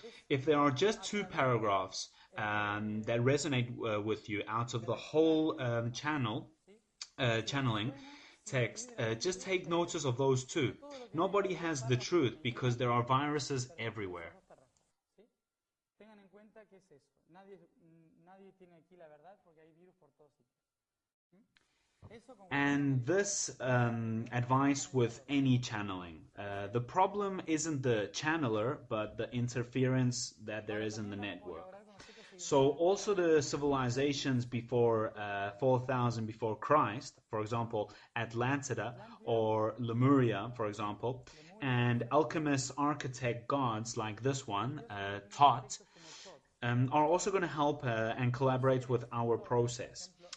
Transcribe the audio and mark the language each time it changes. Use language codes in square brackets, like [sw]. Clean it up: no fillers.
[en] If there are just 2 paragraphs that resonate with you out of the whole channeling text, just take notice of those 2. Nobody has the truth because there are viruses everywhere. [es] Tengan en cuenta que es eso. Nadie tiene aquí la verdad porque hay virus por todos sitios. [en] And this advice with any channeling. The problem isn't the channeler, but the interference that there is in the network. So also the civilizations before 4,000 before Christ, for example, Atlantida or Lemuria, for example, and alchemist architect gods like this one, Thoth, are also going to help and collaborate with our process.